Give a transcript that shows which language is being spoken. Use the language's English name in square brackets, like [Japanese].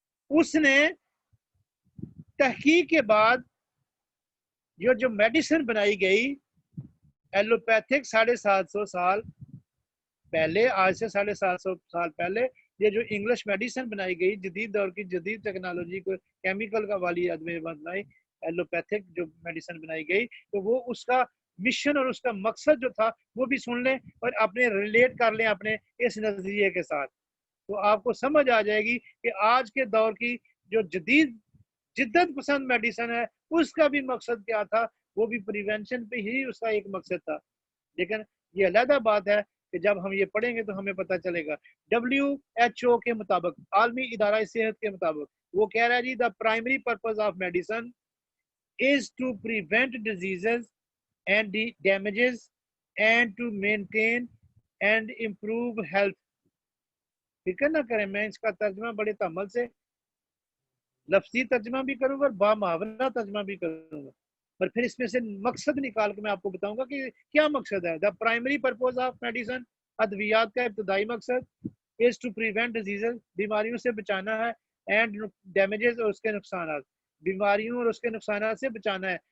[Urdu] اس نے تحقیق کے بعد جو میڈیسن بنائی گئی ایلوپیتھک 750 سال پہلے, آج سے 750 سال پہلے یہ جو انگلش میڈیسن بنائی گئی جدید دور کی جدید ٹیکنالوجی کو کیمیکل کا والی آدمی بنائی ایلوپیتھک جو میڈیسن بنائی گئی, تو وہ اس کا مشن اور اس کا مقصد جو تھا وہ بھی سن لیں اور اپنے ریلیٹ کر لیں اپنے اس نظریے کے ساتھ, تو آپ کو سمجھ آ جائے گی کہ آج کے دور کی جو جدت پسند میڈیسن ہے اس کا بھی مقصد کیا تھا. وہ بھی پریونشن پہ ہی اس کا ایک مقصد تھا. لیکن یہ علیحدہ بات ہے کہ جب ہم یہ پڑھیں گے تو ہمیں پتہ چلے گا. WHO کے مطابق, عالمی ادارہ صحت کے مطابق, وہ کہہ رہا ہے جی [English] the primary purpose of medicine is to prevent diseases and damages and to maintain and improve health. [Urdu] فکر نہ کریں, میں اس کا ترجمہ بڑے تحمل سے لفظی ترجمہ بھی کروں گا اور بامحاورہ ترجمہ بھی کروں گا, اور پھر اس میں سے مقصد نکال کے میں آپ کو بتاؤں گا کہ کیا مقصد ہے. [English] The primary purpose of medicine, [Urdu] ادویات کا ابتدائی مقصد [English] is to prevent diseases, [Urdu] بیماریوں سے بچانا ہے, [English] and damages, [Urdu] اور اس کے نقصانات, بیماریوں اور اس کے نقصانات سے بچانا ہے.